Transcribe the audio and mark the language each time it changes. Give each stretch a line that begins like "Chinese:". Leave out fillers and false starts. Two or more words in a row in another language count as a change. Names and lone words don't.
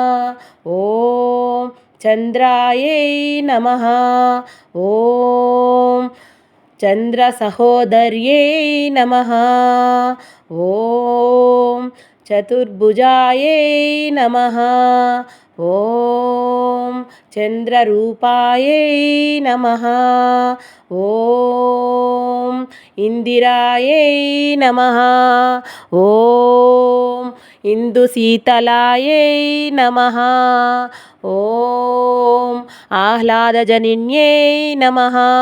Sanskrit: ॐ चन्द्रायै नमः। ॐ चन्द्रसहोदर्यै नमः। ॐ चतुर्भुजायै नमः। ॐ చంద్రరూపాయై నమః. ఓం ఇందిరాయై నమః. ఓం ఇందుశీతలాయై నమః. ఓం ఆహ్లాదజనిన్యై నమః.